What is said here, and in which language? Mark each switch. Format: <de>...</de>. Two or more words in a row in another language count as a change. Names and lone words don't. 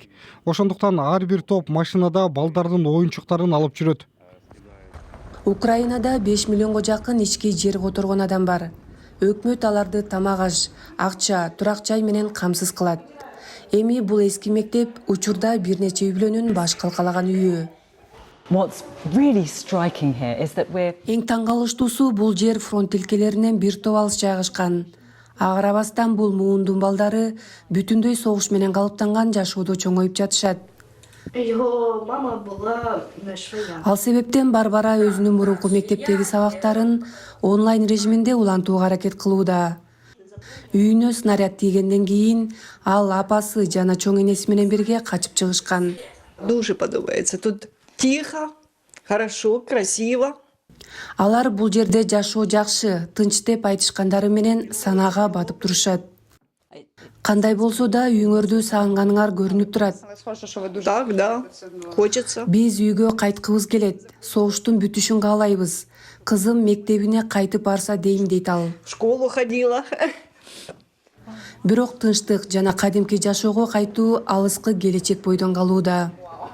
<ky>Ошондуктан ар бир топ машинада балдардын оюнчуктарын алып жүрөт. Украинада 5 миллионго жакын ички жер которгон адам бар. Өкмөт аларды тамак-аш, акча, турак жай менен камсыз кылат. Эми бул эски мектеп учурда бир нече үй бүлөнүн баш калкалаган үйү.</ky> <en>What's really striking here is that we're</en> <ky>Эң таң калыштуусу бул жер фронт тилкелеринен бир топ алыс жайгашкан. Ага карабастан бул муундун балдары бүтүндөй согуш менен калыптанган жашоодо чоңоюп жатышат.</ky> <uk>Його мама була швея.</uk> <ky>Ал себептен Барбара өзүнүн мурунку мектептеги сабактарын онлайн режиминде улантууга аракет кылууда. Үйүнө снаряд тийгенден кийин ал апасы жана чоң энеси менен бирге качып чыгышкан.</ky> <uk>Дуже подобается.</uk> <ru>Тут тихо, хорошо, красиво.</ru> <ky>Алар бул жерде жашоо жакшы, тынч деп айтышкандары менен санаага батып турушат. Кандай болсо да үйүңөрдү сагынганыңар көрүнүп турат.</ky> <ru>Так, да, хочется.</ru> <ky>Биз үйгө кайткыбыз келет. Согуштун бүтүшүн каалайбыз. Кызым мектебине кайтып барса дейм дейт ал.</ky> <ru>В школу ходила.</ru> <ky>Бирок тынчтык жана кадимки жашоого кайтуу алыскы келечек бойдон калууда.</ky>